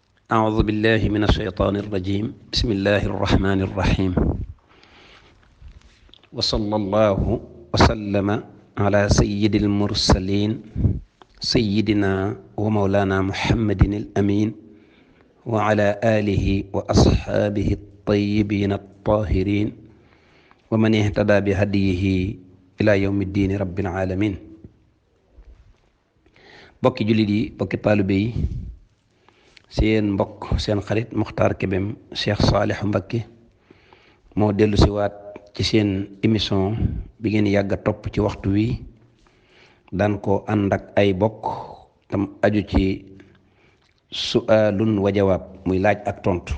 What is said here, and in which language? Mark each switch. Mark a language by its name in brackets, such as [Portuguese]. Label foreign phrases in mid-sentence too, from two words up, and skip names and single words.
[Arabic] أعوذ بالله من الشيطان الرجيم بسم الله الرحمن الرحيم وصلى الله وسلم على سيد المرسلين سيدنا ومولانا محمد الأمين وعلى آله وأصحابه الطيبين الطاهرين ومن اهتدى بهديه إلى يوم الدين رب العالمين. [Wolof] bokki jullit yi bokki taalibe yi seen mbokk seen xarit Muxtaar Kébem Cheikh Saliou Mbacké moo dellu si waat ci seen émission bi ngeen yàgg a topp ci waxtu wi daan ko ànd ak ay bokk tam aju ci [Arabic] سؤال وجواب [Wolof] muy laaj ak tontu.